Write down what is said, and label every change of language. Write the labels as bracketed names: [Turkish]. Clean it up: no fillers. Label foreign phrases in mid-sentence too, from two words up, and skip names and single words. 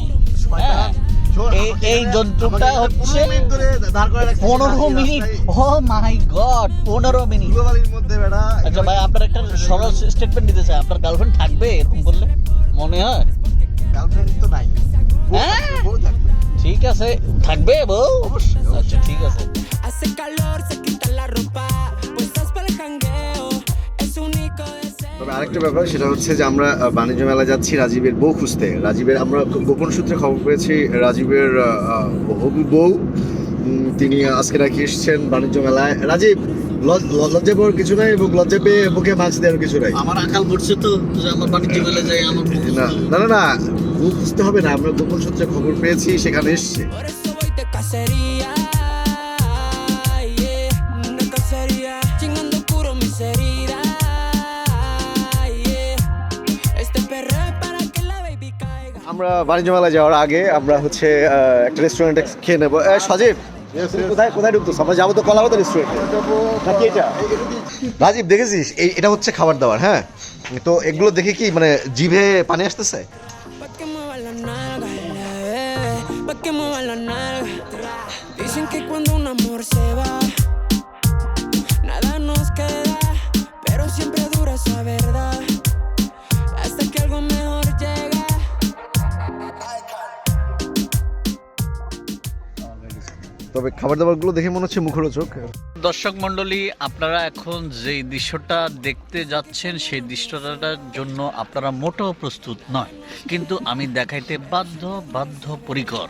[Bangla] হ্যাঁ, এই জন্তুটা হচ্ছে 15 মিনিট। [English] Oh my god, [Bangla] 15 মিনিট। আচ্ছা ভাই, আপনার একটা সরল স্টেটমেন্ট দিতে চাই, আপনার গার্লফ্রেন্ড থাকবে এরকম করলে? মনে হয় গার্লফ্রেন্ড তো নাই। হ্যাঁ, ঠিক আছে, থাকবে বউ। আচ্ছা ঠিক আছে। [Spanish] Hace calor, se quita la ropa, puestas para el jangueo, es único deseo. [Bangla] তবে আরেকটা ব্যাপার, সেটা হচ্ছে যে আমরা বাণিজ্য মেলায় যাচ্ছি রাজীবের বউ খুঁজতে। রাজীবের আমরা গোপন সূত্রে খবর পেয়েছি, রাজীবের হবু বউ তিনি আজকে নাকি এসছেন বাণিজ্য মেলায়। রাজীব, লজ্জা পাওয়ার কিছু নাই এবং লজ্জা পেয়ে বুকে মাস্ক দেওয়ার কিছু নাই। আমার আকাল পড়ছে তো যে আমার বাণিজ্য মেলায় যাই, আমার না না না না, বউ খুঁজতে হবে না, আমরা গোপন সূত্রে খবর পেয়েছি, সেখানে এসছে। [Spanish] Por eso voy de cacería, yeah, de cacería, chingando puro mis heridas, yeah. Este perreo es para que la baby caiga. [Bangla] আমরা বাণিজ্য মেলায় যাওয়ার আগে আমরা হচ্ছে একটা রেস্টুরেন্টে খেয়ে নেবো। সজীব, কোথায় কোথায় ঢুকতো? আমরা যাবো তো কলাপাতা রেস্টুরেন্টে নাকি এটা? রাজীব, দেখেছিস এটা হচ্ছে খাবার দাবার। হ্যাঁ, তো এগুলো দেখে কি মানে জিভে পানি আসতেছে? [Spanish] Pa' que mueva la nalga, la bebé, pa' que mueva la nalga. Dicen que cuando un amor se va, nada nos queda, pero siempre dura esa verdad, hasta que algo mejor llega. [Bangla] তবে খাবার দাবারগুলো দেখে মনে হচ্ছে মুখরোচক। দর্শক মণ্ডলী, আপনারা এখন যেই দৃশ্যটা দেখতে যাচ্ছেন সেই দৃশ্যটার জন্য আপনারা মোটেও প্রস্তুত নয়, কিন্তু আমি দেখাইতে বাধ্য পরিকর।